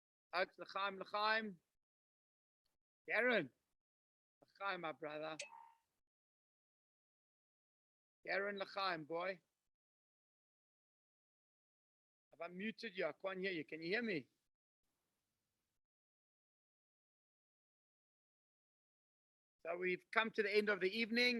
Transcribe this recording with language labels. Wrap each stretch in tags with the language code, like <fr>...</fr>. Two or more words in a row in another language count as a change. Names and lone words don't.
<en>Oaks,</en> <he>לחיים, לחיים. Darren.</he> <en>L'chaim, my brother. Darren, l'chaim, boy. Have I muted you? I can't hear you. Can you hear me? So we've come to the end of the evening.</en>